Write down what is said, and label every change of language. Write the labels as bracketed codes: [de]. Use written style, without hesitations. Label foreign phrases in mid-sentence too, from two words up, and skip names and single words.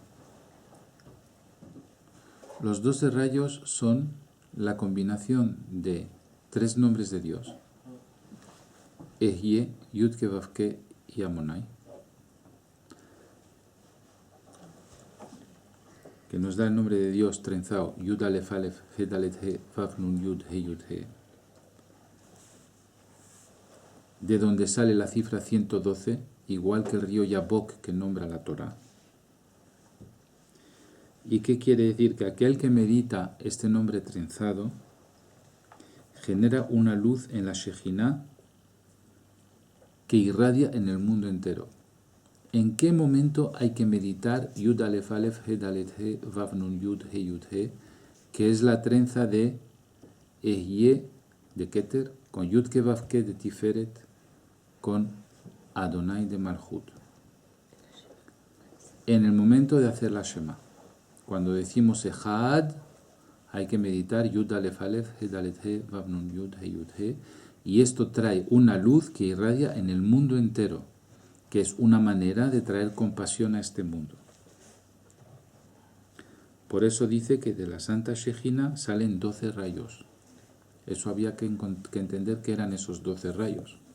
[es] Los 12 rayos son la combinación de 3 nombres de Dios: Ehyeh, Yud-Ke, Vav-Ke y Amonai, que nos da el nombre de Dios trenzado, Yud Alef Alef, He Dalet He, Vav Nun Yud, He Yud He, de donde sale la cifra 112, igual que el río Yabok que nombra la Torá. ¿Y qué quiere decir? Que aquel que medita este nombre trenzado genera una luz en la Shejina que irradia en el mundo entero. ¿En qué momento hay que meditar Yud Alef Alef, He Dalet He, Vav Nun Yud, He Yud He, que es la trenza de Ehyeh de Keter, con Yud-Ke Vav-Ke de Tiferet, con Adonai de Malchut? En el momento de hacer la Shema, cuando decimos Ejad, hay que meditar Yud Alef Alef, He Dalet He, Vav Nun Yud, He Yud He, y esto trae una luz que irradia en el mundo entero, que es una manera de traer compasión a este mundo. Por eso dice que de la Santa Shejina salen 12 rayos. Eso había que entender que eran esos 12 rayos.